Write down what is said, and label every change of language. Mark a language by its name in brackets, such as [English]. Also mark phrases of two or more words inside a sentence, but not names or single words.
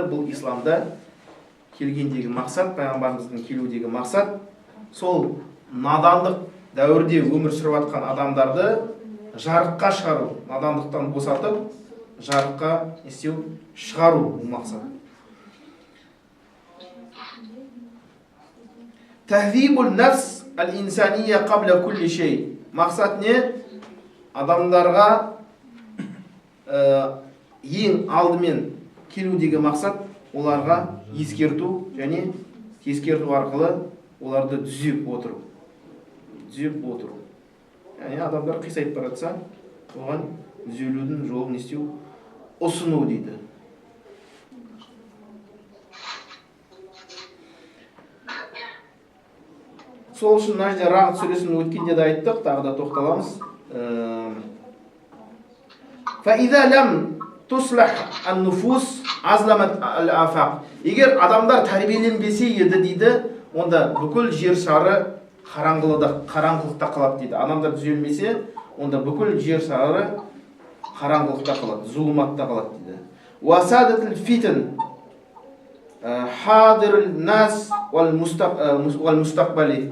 [Kazakh] Бұл исламда келгендегі мақсат, пайғамбарымыздың келудегі мақсат, сол надандық дәуірде өмір сүріп жатқан адамдарды жарыққа шығару, надандықтан босатып, жарыққа істеу, шығару бұл мақсат. [Arabic] تهذيب النفس الإنسانية قبل كل شيء. [Kazakh] Мақсат не? Адамдарға ең алдымен келудегі мақсат оларға ескерту және ескерту арқылы оларды түзеп отыру. Яғни адамдар қисайып бара жатса, оған түзелудің жолын істеу, ұсыну дейді. Сол үшін мына жерде Рағд сүресін өткенде де айттық, тағы да тоқталамыз. [Arabic] فإذا لم تصلح النفوس أظلمت الآفاق. [Kazakh] Егер адамдар тәрбиеленбесе еді дейді, онда бүкіл жер шары қараңғылықта қалады дейді. Адамдар түзелмесе, онда бүкіл жер шары қараңғылықта қалады, зұлматта қалады дейді. [Arabic] وسادت الفتن حاضر الناس والمستقبل.